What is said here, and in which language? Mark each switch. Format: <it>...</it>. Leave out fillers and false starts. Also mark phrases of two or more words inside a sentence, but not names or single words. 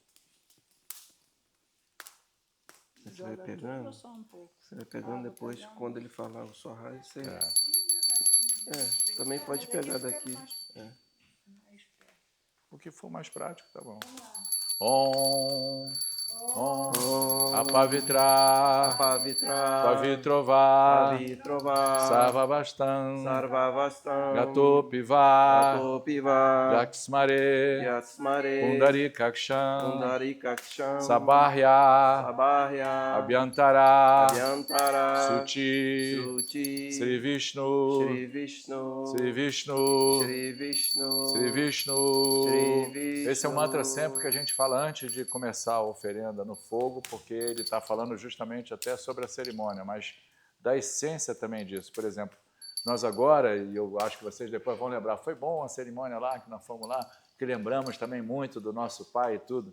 <pt>Você vai pegando, depois, quando ele falar o Sohar, você... também pode pegar daqui. O que for mais prático, tá bom.</pt> <sa>Om Om Om Apavitra Apavitra Pavitrova Pavitrova Sarvavastam Sarvavastam Gatopiva Gatopiva Yaksmare Yatsmare Pundarikaksham Pundarikaksham Sabahya Sabahya Abhyantara Abhyantara Suchi Suchi Sri Vishnu Shri Vishnu Sri Vishnu Shri Vishnu Sri Vishnu. Shri Vishnu.</sa> <pt>Esse é o mantra sempre que a gente fala antes de começar a oferenda no fogo, porque ele está falando justamente até sobre a cerimônia, mas da essência também disso. Por exemplo, nós agora, e eu acho que vocês depois vão lembrar, foi bom a cerimônia lá, que nós fomos lá, que lembramos também muito do nosso pai e tudo.</pt>